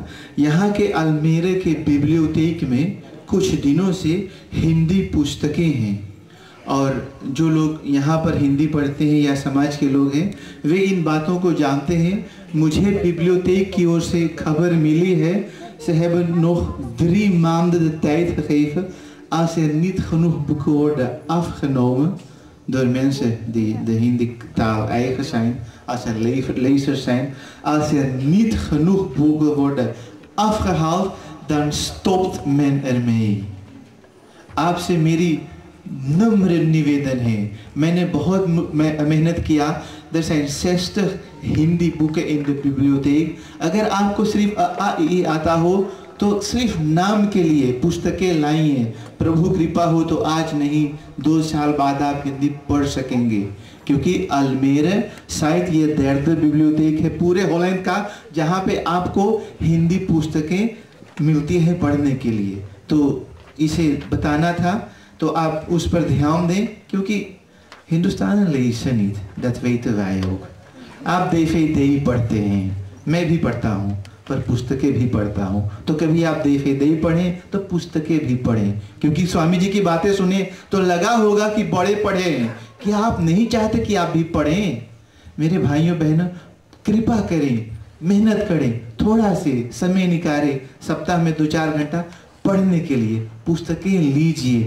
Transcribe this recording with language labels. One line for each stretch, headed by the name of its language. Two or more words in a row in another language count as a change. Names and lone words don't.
Hindi: यहाँ के अल्मेरे के बिब्लियोथेक में कुछ दिनों से हिंदी पुस्तकें हैं और जो लोग यहाँ पर हिंदी पढ़ते हैं या समाज के लोग हैं वे इन बातों को जानते हैं। मुझे बिब्लियोथेक की ओर से खबर मिली है,
Dutch: ze hebben nog 3 maanden de tijd gegeven als er niet genoeg boeken worden afgenomen door mensen die de Hindi-taal eigen zijn, als er lezers zijn, als er niet genoeg boeken worden afgehaald, dan stopt men ermee.
Hindi: आपसे मेरी नम्र निवेदन है, मैंने बहुत मेहनत किया।
Dutch: Er zijn 60 Hindi boeken in de bibliotheek.
Hindi: अगर आपको सिर्फ आ ई आता हो तो सिर्फ नाम के लिए पुस्तकें लाई हैं। प्रभु कृपा हो तो आज नहीं 2 साल बाद आप हिंदी पढ़ सकेंगे, क्योंकि अल्मेरे शायद ये दर्द बिब्लियोथेक है पूरे हॉलैंड का जहाँ पे आपको हिंदी पुस्तकें मिलती हैं पढ़ने के लिए। तो इसे बताना था, तो आप उस पर ध्यान दें, क्योंकि हिंदुस्तान
Dutch: lezen niet, dat weten wij ook।
Hindi: आप DVD पढ़ते हैं, मैं भी पढ़ता हूँ, पर पुस्तकें भी पढ़ता हूँ। तो कभी आप DVD पढ़ें तो पुस्तकें भी पढ़ें, क्योंकि स्वामी जी की बातें सुने तो लगा होगा कि बड़े पढ़े हैं, कि आप नहीं चाहते कि आप भी पढ़ें। मेरे भाइयों बहनों, कृपा करें, मेहनत करें, थोड़ा से समय निकालें, सप्ताह में 2-4 घंटा पढ़ने के लिए पुस्तकें लीजिए।